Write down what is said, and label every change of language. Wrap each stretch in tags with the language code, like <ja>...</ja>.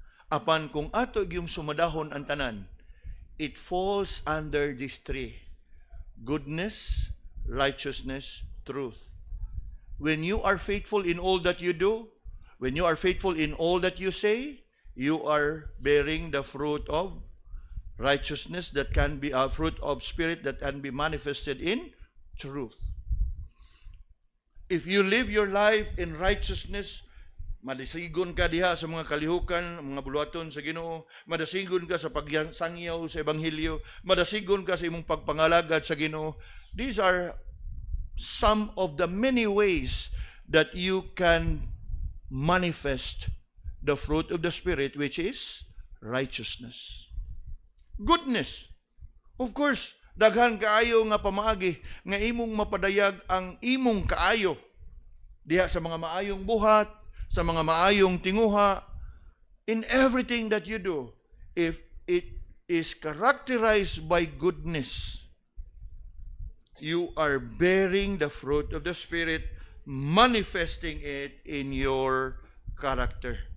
<ceb>Apan kung ato yung sumadahon ang tanan,</ceb> <en>it falls under these three: goodness, righteousness, truth. When you are faithful in all that you do, when you are faithful in all that you say, you are bearing the fruit of righteousness that can be a fruit of spirit that can be manifested in truth. If you live your life in righteousness,</en> <ceb>madasigon ka diha sa mga kalihukan, mga buluhaton sa Ginoo, madasigon ka sa pagsangyaw sa ebanghelyo, madasigon ka sa imong pagpangalagad sa Ginoo.</ceb> <en>These are some of the many ways that you can manifest the fruit of the Spirit, which is righteousness. Goodness. Of course,</en> <ceb>daghan kaayo nga pamaagi nga imong mapadayag ang imong kaayo diha sa mga maayong buhat, sa mga maayong tinguha,</ceb> <en>in everything that you do, if it is characterized by goodness, you are bearing the fruit of the Spirit, manifesting it in your character.</en>